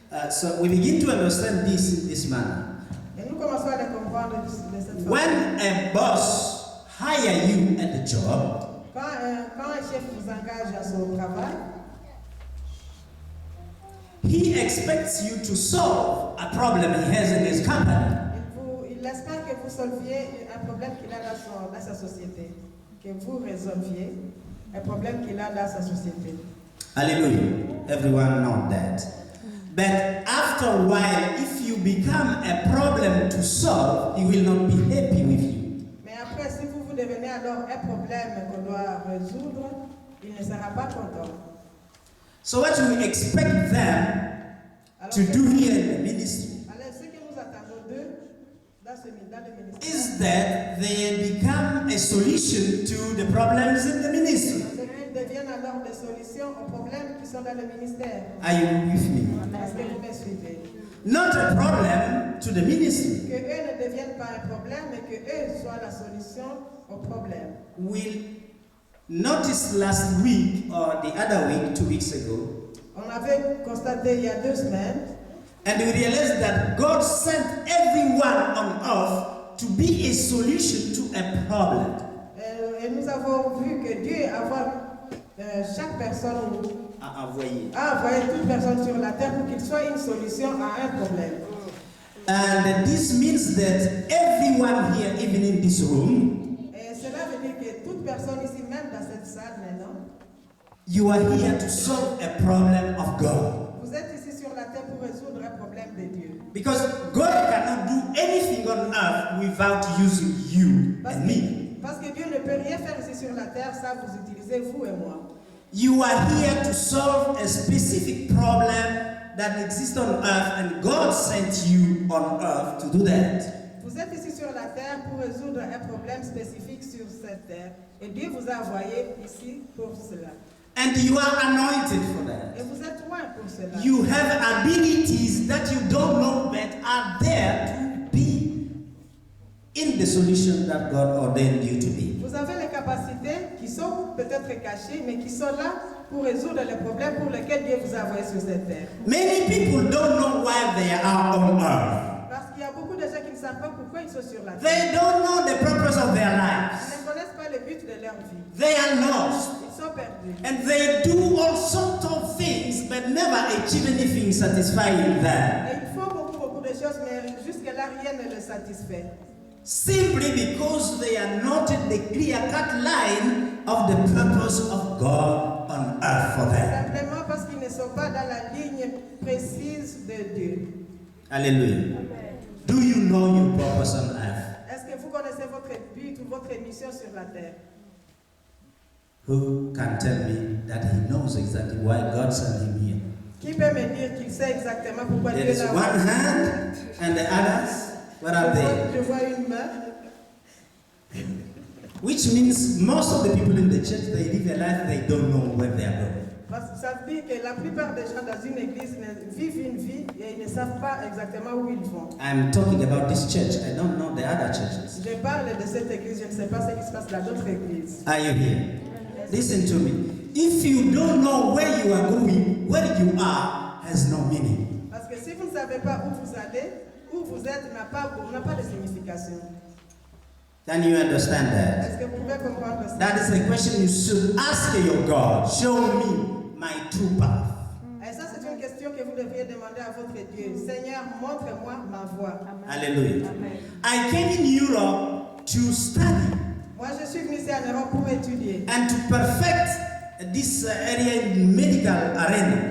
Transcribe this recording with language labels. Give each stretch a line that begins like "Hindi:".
English: So we begin to understand this in this manner.
French: et nous commençons à le comprendre de cette façon.
English: When a boss hire you at the job,
French: Quand un chef vous engage à son travail,
English: he expects you to solve a problem he has in his company.
French: il espère que vous solviez un problème qu'il a dans sa société, que vous résolviez un problème qu'il a dans sa société.
English: Hallelujah. Everyone knows that. But after a while, if you become a problem to solve, he will not be happy with you.
French: Mais après, si vous devenez alors un problème qu'on doit résoudre, il ne sera pas content.
English: So what you expect them to do here in the ministry
French: Alors, ce que nous attendons d'eux dans le ministère,
English: is that they become a solution to the problems in the ministry.
French: c'est qu'ils deviennent alors des solutions aux problèmes qui sont dans le ministère.
English: Are you with me?
French: Est-ce que vous me suivez?
English: Not a problem to the ministry.
French: Que eux ne deviennent pas un problème, mais que eux soient la solution au problème.
English: We noticed last week or the other week, 2 weeks ago,
French: On avait constaté il y a 2 semaines,
English: and we realized that God sent everyone on earth to be a solution to a problem.
French: et nous avons vu que Dieu envoie chaque personne, À envoyer. a envoyé toute personne sur la terre pour qu'il soit une solution à un problème.
English: And this means that everyone here, even in this room,
French: Et cela veut dire que toute personne ici, même dans cette salle maintenant,
English: you are here to solve a problem of God.
French: vous êtes ici sur la terre pour résoudre un problème de Dieu.
English: Because God cannot do anything on earth without using you and me.
French: Parce que Dieu ne peut rien faire ici sur la terre sans vous utiliser, vous et moi.
English: You are here to solve a specific problem that exists on earth, and God sent you on earth to do that.
French: Vous êtes ici sur la terre pour résoudre un problème spécifique sur cette terre. Et Dieu vous a envoyé ici pour cela.
English: And you are anointed for
French: Et
English: that.
French: vous êtes loin pour cela.
English: You have abilities that you don't know but are there to be in the solution that God ordained you to be.
French: Vous avez les capacités qui sont peut-être cachées, mais qui sont là pour résoudre les problèmes pour lesquels Dieu vous a envoyé sur cette terre.
English: Many people don't know why they are on earth.
French: Parce qu'il y a beaucoup de gens qui ne savent pas pourquoi ils sont sur la terre.
English: They don't know the purpose of their
French: Ils
English: lives.
French: ne connaissent pas le but de leur vie.
English: They are lost.
French: Ils sont perdus.
English: And they do all sorts of things but never achieve anything satisfying them.
French: Et ils font beaucoup de choses, mais jusque-là, rien ne les satisfait.
English: Simply because they are not in the clear-cut line of the purpose of God on earth for them.
French: Simplement parce qu'ils ne sont pas dans la ligne précise de Dieu. Hallelujah.
English: Do you know your purpose on earth?
French: Est-ce que vous connaissez votre but ou votre mission sur la terre?
English: Who can tell me that he knows exactly why God sent him here?
French: Qui peut me dire qu'il sait exactement pourquoi
English: There
French: Dieu
English: is
French: l'a
English: one
French: envoyé?
English: hand and the others, what are they?
French: Je vois une main.
English: Which means most of the people in the church, they live a life they don't know where they are going.
French: Parce que ça veut dire que la plupart des gens dans une église vivent une vie et ils ne savent pas exactement où ils vont.
English: I'm talking about this church. I don't know the other churches.
French: Je parle de cette église, je ne sais pas ce qui se passe dans d'autres églises.
English: Are you here? Listen to me. If you don't know where you are going, where you are has no meaning.
French: Parce que si vous ne savez pas où vous allez, où vous êtes n'a pas de signification.
English: Can you understand that?
French: Est-ce que vous pouvez comprendre ça?
English: That is the question you should ask your God. Show me my true path.
French: Et ça, c'est une question que vous devriez demander à votre Dieu. Seigneur, montre-moi ma voie. Hallelujah.
English: I came in Europe to study
French: Moi, je suis venu ici en Europe pour étudier
English: and to perfect this area in medical arena.